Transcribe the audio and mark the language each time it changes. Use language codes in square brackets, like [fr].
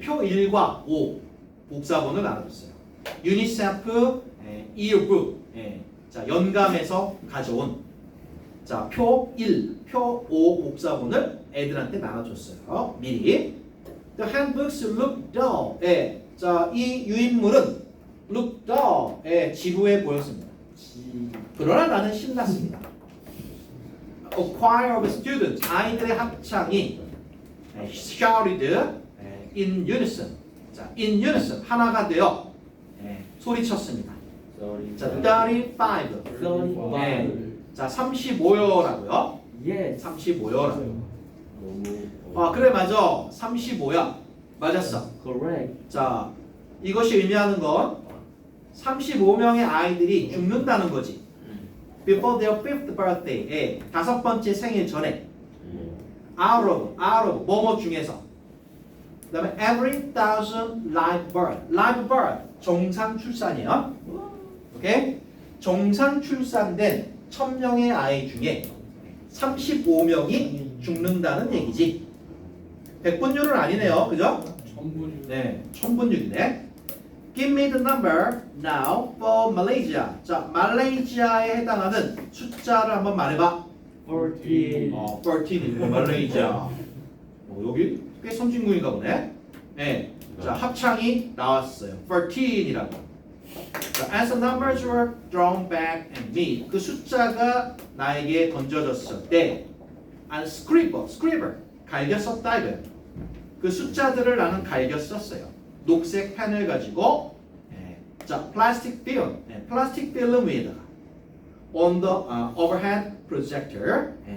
[ko] 표 1과 5 복사본을 나눠줬어요. 유니세프 이어북 자 연감에서 가져온 자 표 1, 표 5 복사본을 애들한테 나눠줬어요. 미리. [en] The handbooks look dull. [ko] 자이 유인물은 [en] look dull. [ko] 지루해 보였습니다. 그러나 나는 신났습니다. [en] A choir of students. [ko] 아이들의 합창이 [en] shouted in unison. [ko] 자, in unison 하나가 되어 소리쳤습니다. 자, 35. 자, 35요라고요. 예. 35요라고. 너무 그래 맞아. 35야. 맞았어. [en] Correct. [ko] 자, 이것이 의미하는 건 35명의 아이들이 죽는다는 거지. [en] Before their fifth birthday. [ko] 다섯 번째 생일 전에. [en] Out of [ko] 뭐뭐 중에서. 그다음에 [en] every thousand live birth [ko] 정상 출산이야. 오케이? 정상 출산된 1000명의 아이 중에 35명이 죽는다는 얘기지. 100분율은 아니네요, 그죠? 천분이. 네, 1000분율이네. [en] Give me the number now for Malaysia. [ko] 자, 말레이시아에 해당하는 숫자를 한번 말해봐. 14. 14이고 말레이시아. 여기 꽤 선진국인가 보네. 네. 자, 합창이 나왔어요. 13이라고. [en] 자, as the numbers were drawn back at me. [ko] 그 숫자가 나에게 던져졌을 때 [en] and scribble, [ko] 갈겨 썼다 이거예요. 그 숫자들을 나는 갈겨 썼어요. 녹색 펜을 가지고 자, 플라스틱 필름 위에다가 [en] on the overhead projector.